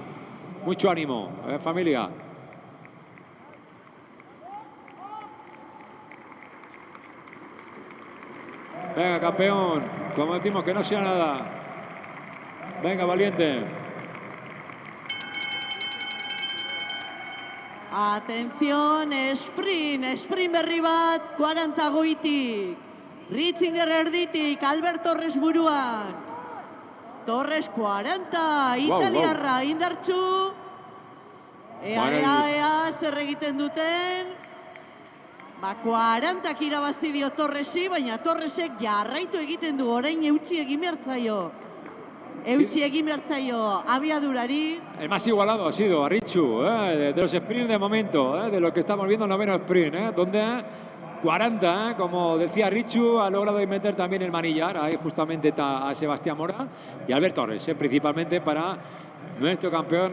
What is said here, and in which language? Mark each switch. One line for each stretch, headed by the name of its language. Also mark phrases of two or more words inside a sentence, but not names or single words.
Spanish: Mucho ánimo, familia. Venga, campeón. Como decimos, que no sea nada. Venga, valiente. Atención,
Basque: sprint berri bat, 40 goitik. Ritzinger erditik, Albert Torres buruan. Torres 40, italiarra indartxu. Ea, zer egiten duten. 40 irabazi dio Torresi, baina Torresek jarraitu egiten du, orain eutsi egin bertzaio. Eutsi egin bertzaio abiadurari.
Spanish: El más igualado ha sido Arritxu, de los sprints de momento, de lo que estamos viendo en noveno sprint, donde 40, como decía Richu, ha logrado meter también el manillar. Ahí justamente está a Sebastián Mora y Albert Torres, principalmente para nuestro campeón.